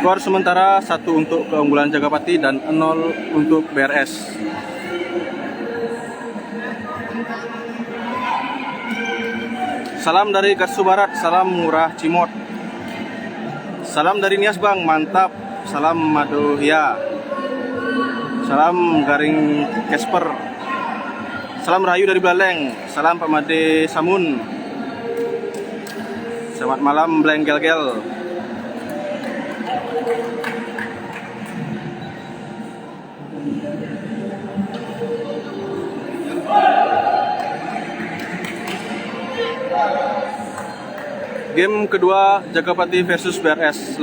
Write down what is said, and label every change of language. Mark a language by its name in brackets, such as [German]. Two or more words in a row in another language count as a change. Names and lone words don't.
[Indonesian] Skor sementara 1 untuk keunggulan Jagapati dan 0 untuk BRS. Salam dari Gatsu Barat, salam murah Cimot. Salam dari Nias Bang, mantap. Salam Madohia. Salam Garing Casper. Salam Rahayu dari Blaleng. Salam Pak Made Samun. Selamat malam Bleng Gel Gel. Game kedua Jagapati versus BRS.